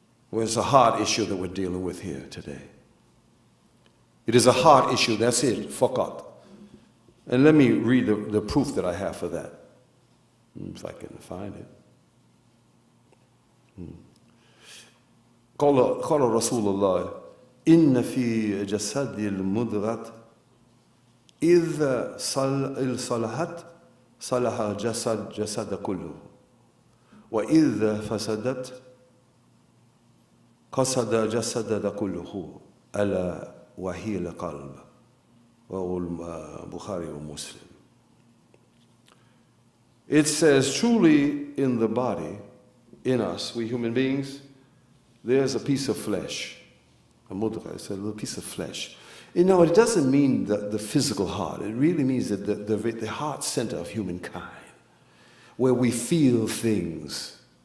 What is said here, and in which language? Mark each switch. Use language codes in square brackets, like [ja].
[en] Well, it's a heart issue that we're dealing with here today. It is a heart issue, that's it, faqat. And let me read the proof that I have for that, if I can find it. [ar] قال رسول الله إن في جسد المضغة إذا صلحت صلح جسد كله وإذا فسدت قصد جسد كله ألا وهي القلب Bukhari or Muslim. [en] It says, truly in the body, in us, we human beings, there's a piece of flesh. A mudghah, it's a little piece of flesh. You know, it doesn't mean the physical heart. It really means that the heart center of humankind, where we feel things.